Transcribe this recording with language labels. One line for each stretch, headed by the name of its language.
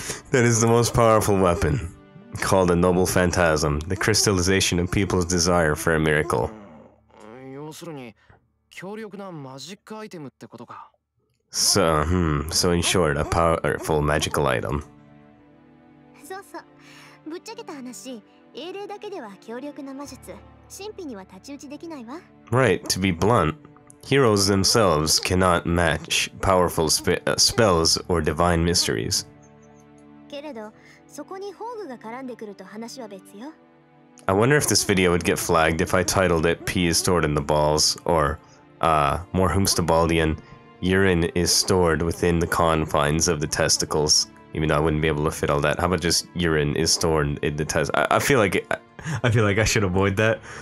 English: That is the most powerful weapon, called a noble phantasm, the crystallization of people's desire for a miracle.
Japanese: 要するに強力なマジックアイテムってことか。
English: So in short, a powerful magical item.
Japanese: そうそう。ぶっちゃけた話、英霊だけでは強力な魔術、神秘には太刀打ちできないわ。
English: Right, to be blunt, heroes themselves cannot match powerful spells or divine mysteries.
Japanese: けれど、そこに宝具が絡んでくると話は別よ。
English: I wonder if this video would get flagged if I titled it P is stored in the balls, or, more Gladion, urine is stored within the confines of the testicles. Even though I wouldn't be able to fit all that. How about just urine is stored in the I feel like I should avoid that.